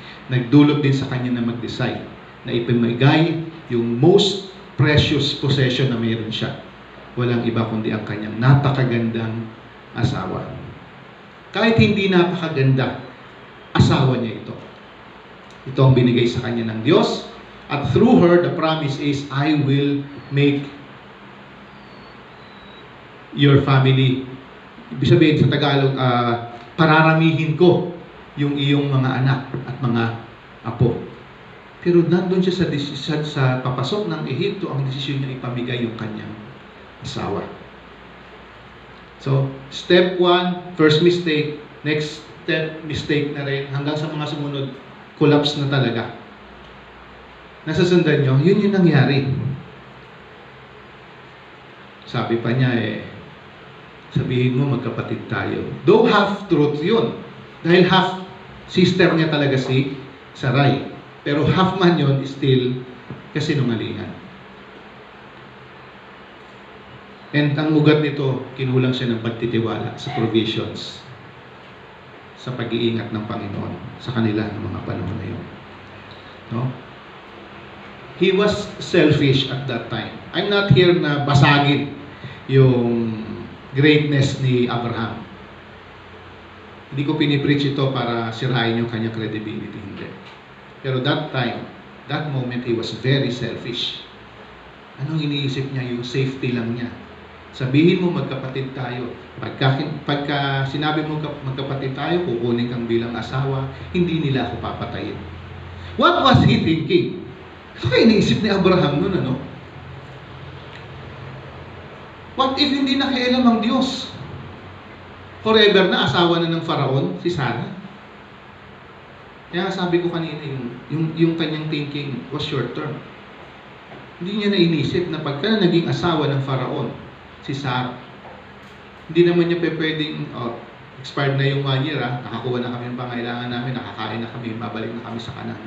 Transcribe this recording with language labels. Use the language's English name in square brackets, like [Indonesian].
[Filipino] Nagdulot din sa kanya na mag-decide na ipamigay yung [English] most precious possession [Filipino] na mayroon siya. Walang iba kundi ang kanyang napakagandang asawa. Kahit hindi napakaganda, asawa niya ito. Ito ang binigay sa kanya ng Diyos. [English] At through her, the promise is, I will make your family. [Filipino] Ibig sabihin sa Tagalog, pararamihin ko yung iyong mga anak at mga apo. Pero nandun siya sa desisyon, sa papasok ng Ehipto, ang desisyon niya ipamigay yung kanyang asawa. [English] So, step 1, first mistake. Next step, mistake [Filipino] na rin. Hanggang sa mga sumunod, collapse na talaga. Nasasundan nyo, yun yung nangyari. Sabi pa niya sabihin mo magkapatid tayo. [English] Though half truth [Filipino] yun. Dahil half sister niya talaga si Sarai. Pero half man yun is still kasinungalingan. And ang ugat nito, kinulang siya ng pagtitiwala sa provisions, sa pag-iingat ng Panginoon sa kanila ng mga panahon na yun. No? [English] He was selfish at that time. I'm not here [Filipino] na basagin yung greatness ni Abraham. Hindi ko pinipreach ito para sirain yung kanyang credibility. Hindi. Pero [English] that time, that moment, he was very selfish. [Filipino] Anong iniisip niya? Yung safety lang niya. Sabihin mo magkapatid tayo. Pagka sinabi mo magkapatid tayo, kukunin kang bilang asawa, hindi nila ako papatayin. [English] What was he thinking? [Filipino] Ano kaya iniisip ni Abraham nun, ano? [English] What if [Filipino] hindi nakialam ang Diyos? Forever na asawa na ng Faraon, si Sarah. Kaya sabi ko kanina, yung kanyang [English] thinking was short term. [Filipino] Hindi niya nainisip na pagka naging asawa ng Faraon, si Sarah, hindi naman niya pwedeng, expired na yung 1 year, nakakuha na kami ng pangailangan namin, nakakain na kami, babalik na kami sa kanan.